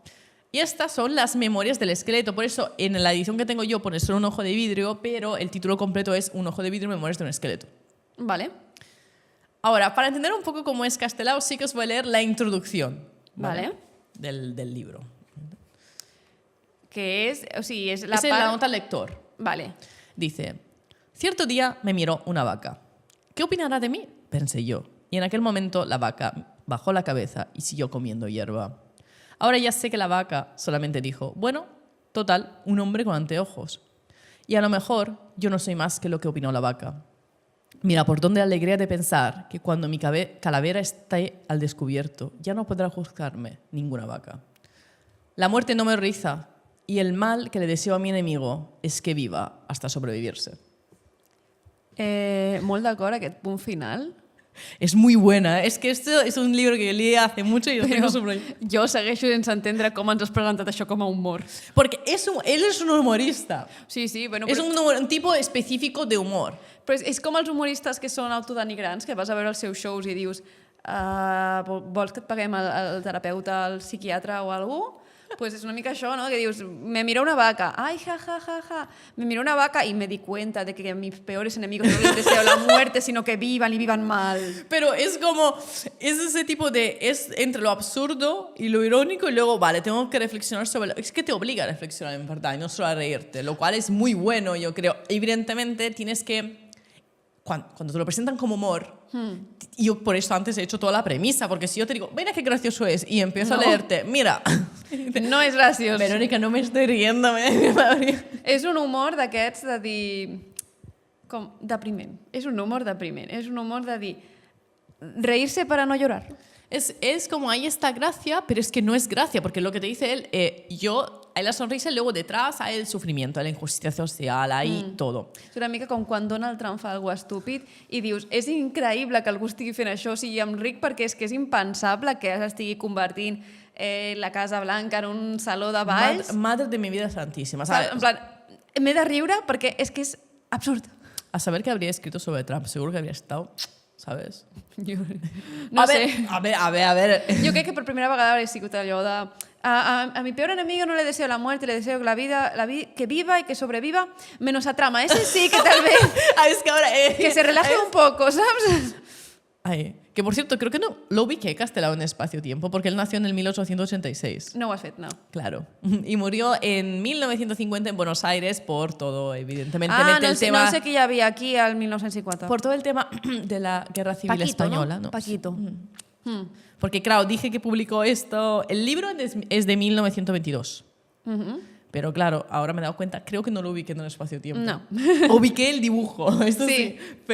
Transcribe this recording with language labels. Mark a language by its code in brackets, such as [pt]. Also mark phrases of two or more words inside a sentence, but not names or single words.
[es] Y estas son las memorias del esqueleto. Por eso, en la edición que tengo yo pone solo un ojo de vidrio, pero el título completo es Un ojo de vidrio, memorias de un esqueleto. Vale. Ahora, para entender un poco cómo es Castelao, sí que os voy a leer la introducción, Vale. Del libro. Que es, [ca] o sigui, és la [es] Es la [ca] part... [es] nota al lector. Vale. Dice, cierto día me miró una vaca. ¿Qué opinará de mí? Pensé yo. Y en aquel momento la vaca bajó la cabeza y siguió comiendo hierba. Ahora ya sé que la vaca solamente dijo, bueno, total, un hombre con anteojos. Y a lo mejor yo no soy más que lo que opinó la vaca. Mira, por dónde alegría de pensar que cuando mi calavera esté al descubierto, ya no podrá juzgarme ninguna vaca. La muerte no me riza y el mal que le deseo a mi enemigo es que viva hasta sobrevivirse. [ca] Molt d'acord, aquest punt final. [es] Es muy buena, es que esto es un libro que leí hace mucho y lo tengo subrayado. [ca] Jo segueixo sense entendre com ens has presentat això com a humor. [es] Porque él es un humorista, Sí, sí, bueno, es [ca] però, [es] un tipo específico de humor. [ca] però és com els humoristes que són autodenigrants, que vas a veure els seus shows i dius vols que et paguem el terapeuta, el psiquiatre o algú? Pues és una mica això, ¿no? Que dius, [es] me miró una vaca, ay, ja, ja, ja, ja. Me miró una vaca y me di cuenta de que mis peores enemigos no les deseo la muerte, sino que vivan y vivan mal. Pero es como, es ese tipo de, es entre lo absurdo y lo irónico y luego, vale, tengo que reflexionar sobre, es que te obliga a reflexionar en verdad y no solo a reírte, lo cual es muy bueno, yo creo. Evidentemente tienes que, cuando te lo presentan como humor, y yo por eso antes he hecho toda la premisa, porque si yo te digo, mira qué gracioso es, y empiezo a leerte, mira, [ca] No és graciós. [es] Verónica, no me estoy riendo, [ca] És un humor d'aquests de dir... Com depriment. És un humor depriment. És un humor de dir... [es] Reírse para no llorar. Es como ahí está gracia, pero es que no es gracia, porque lo que te dice él, hay la sonrisa y luego detrás hay el sufrimiento, la injusticia social, hay todo. [ca] És una mica com quan Donald Trump fa alguna estúpid i dius, és increïble que algú estigui fent això, o sigui, em ric perquè és que és impensable que s'estigui convertint la Casa Blanca en un saló de balls. [es] Madre de mi vida santísima. ¿Sabes? En plan, [ca] m'he de riure perquè és que és absurd. [es] A saber qué habría escrito sobre Trump, seguro que habría estado, ¿sabes? No sé. A ver. [ca] Jo crec que per primera vegada hauria sigut allò de... [es] A mi peor enemigo no le deseo la muerte, le deseo que viva y que sobreviva, menos a Trama. Ese sí que tal vez... Es que ahora... que se relaje un poco, ¿sabes? Ay, que por cierto, creo que no lo ubiqué Castelao en espacio-tiempo, porque él nació en el 1886. [ca] No ho has fet, no. [es] Claro. Y murió en 1950 en Buenos Aires por todo, evidentemente, [ca] no sé què hi havia aquí al 1950. [es] por todo el tema de la Guerra Civil Española. ¿No? Paquito. Porque, claro, dije que publicó esto. El libro es de 1922. Pero, claro, ahora me he dado cuenta, creo que no lo ubiqué en el espacio-tiempo. No. Ubiqué el dibujo, esto Sí. sí.